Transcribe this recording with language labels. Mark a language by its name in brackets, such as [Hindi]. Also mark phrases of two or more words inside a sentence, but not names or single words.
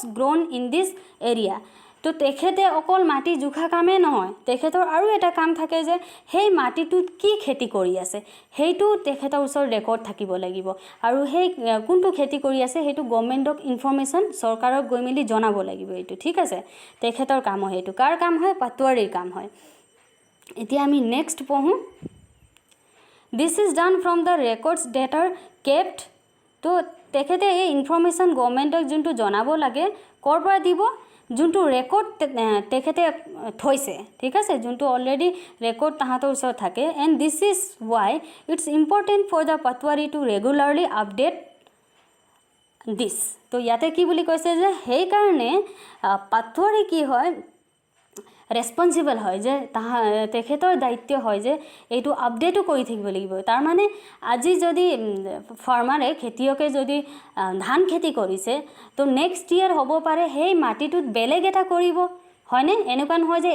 [English] grown in this area [Assamese] তো তেখেতে অকল মাটি জুখা কামে নহয় তেখেতৰ আৰু এটা কাম থাকে যে সেই মাটিটোত কি খেতি কৰি আছে হেইটো তেখেতৰ ওচৰ ৰেকৰ্ড থাকিব লাগিব আৰু সেই কোনটো খেতি কৰি আছে হেইটো গভৰ্নমেণ্টক ইনফৰমেশ্যন চৰকাৰক গৈ মেলি জনাব লাগিব এইটো ঠিক আছে তেখেতৰ কাম হয় হেইটো কাৰ কাম হয় পাটোৱাৰীৰ কাম হয় এতিয়া আমি নেক্সট পঢ়ো [English] This is done from the records that are kept [Assamese] তো তেখেতে এই ইনফৰমেশ্যন গভৰ্নমেণ্টক যোনটো জনাব লাগে কৰ পৰা দিব যোনটো ৰেকৰ্ড তেখেতে থৈছে ঠিক আছে যোনটো অলৰেডি ৰেকৰ্ড তাহাঁতৰ ওচৰত থাকে [English] and this is why it's important for the Patowari to regularly update this [Assamese] তো ইয়াতে কি বুলি কৈছে যে সেই কাৰণে পাটোৱাৰী কি হয় ৰেসপন্সিবল হয় যে তেখেতৰ দায়িত্ব হয় যে এইটো আপডেটো কৰি থাকিব লাগিব তাৰ মানে আজি যদি ফাৰ্মাৰে খেতিয়কে যদি ধান খেতি কৰিছে তো [English] next year [Assamese] হ'ব পাৰে সেই মাটিটোত বেলেগ এটা কৰিব হয়নে এনেকুৱা নহয় যে